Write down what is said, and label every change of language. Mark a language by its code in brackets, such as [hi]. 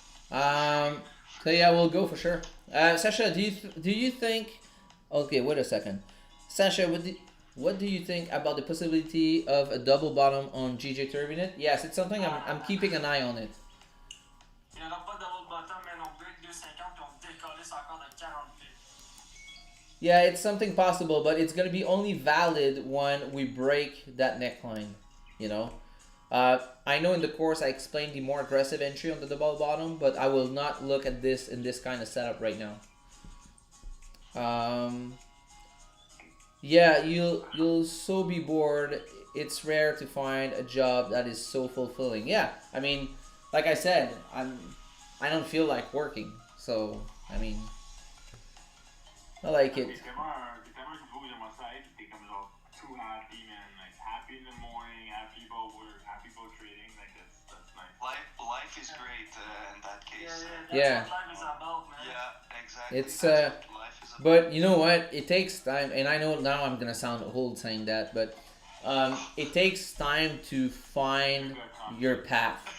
[en] So yeah, we'll go for sure. Sasha, do you think? Okay, wait a second. Sasha, what do you think about the possibility of a double bottom on GJ Turbinate? Yes, it's something I'm keeping an eye on it. [fr] Il n'y aura pas de double bottom, mais on break 2,50 puis on décollisse encore de 40 pips. [en] Yeah, it's something possible, but it's gonna be only valid when we break that neckline. You know. I know in the course I explained the more aggressive entry on the double bottom, but I will not look at this in this kind of setup right now. Yeah, you'll so be bored. It's rare to find a job that is so fulfilling. Yeah, I mean, like I said, I don't feel like working, so I mean, I like it. [fr] T'es tellement une fou, j'aimerais ça être, t'es comme genre [en] too happy, man. Like happy in the morning, happy about work, happy about trading. Like that's nice. Life is great in that case. Yeah, that's what life is about, man. Yeah, exactly. It's That's what life is about. but you know what? It takes time, and I know now I'm gonna sound old saying that, but it takes time to find your path.